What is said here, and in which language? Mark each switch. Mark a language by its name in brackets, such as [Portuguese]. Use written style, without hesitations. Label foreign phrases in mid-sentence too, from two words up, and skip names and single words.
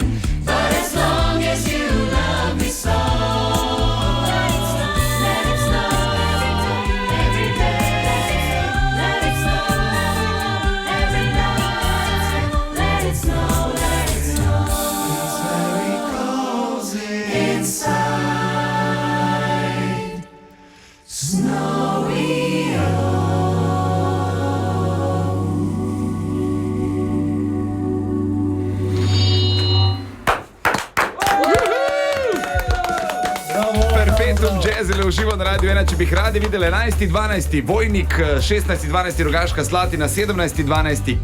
[English] But as long as you love me so, let it snow, let it snow, every day. Let it snow, every night. Let it snow, let it snow. It's very cozy inside. Snowy. [Slovenian] Perpetuum Jazz je v živo na Radio 1, če bi jih radi videli. 11.12. Vojnik, 16.12. Rogaška Slatina, 17.12.